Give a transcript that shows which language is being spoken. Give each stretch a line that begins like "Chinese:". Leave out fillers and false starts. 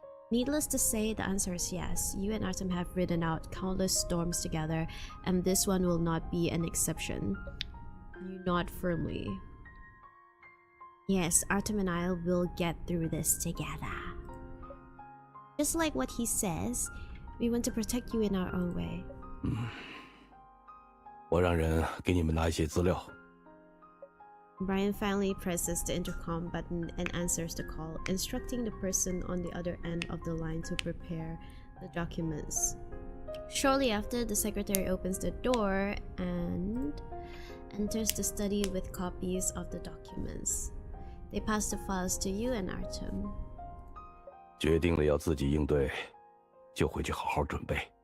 English: Needless to say, the answer is yes. You and Artem have ridden out countless storms together, and this one will not be an exception. You nod firmly. Yes, Artem and I will get through this together. Just like what he says, we want to protect you in our own way.
Chinese: 我让人给你们拿一些资料。
English: Brian finally presses the intercom button and answers the call, instructing the person on the other end of the line to prepare the documents. Shortly after, the secretary opens the door and enters the study with copies of the documents. They pass the files to you and Artem.
Chinese: 决定了要自己应对，就回去好好准备。